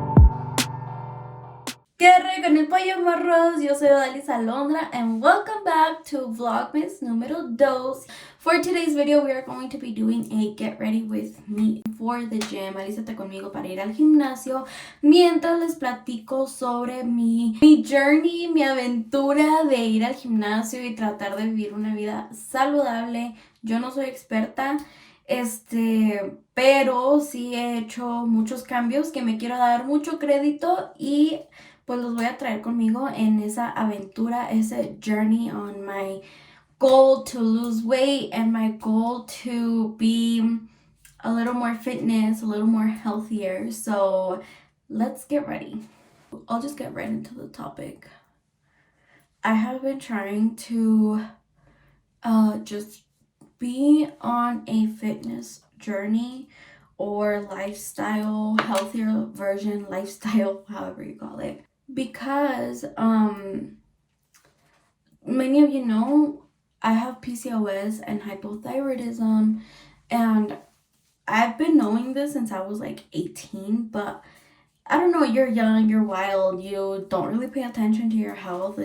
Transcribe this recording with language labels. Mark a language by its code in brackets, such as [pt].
[es] rollo con el pollo, morros. Yo soy [en] Odalis Alondra and welcome back to Vlogmas número 2. For today's video, we are going to be doing a get ready with me for the gym. [es] Alístate conmigo para ir al gimnasio mientras les platico sobre mi journey, mi aventura de ir al gimnasio y tratar de vivir una vida saludable. Yo no soy experta, pero sí he hecho muchos cambios que me quiero dar mucho crédito y pues los voy a traer conmigo en esa aventura, ese journey [en] on my goal to lose weight and my goal to be a little more fitness, a little more healthier. So let's get ready. I'll just get right into the topic. I have been trying to just be on a fitness journey or lifestyle, healthier version, lifestyle, however you call it, because many of you know I have PCOS and hypothyroidism, and I've been knowing this since I was like 18, but I don't know, you're young, you're wild, you don't really pay attention to your health.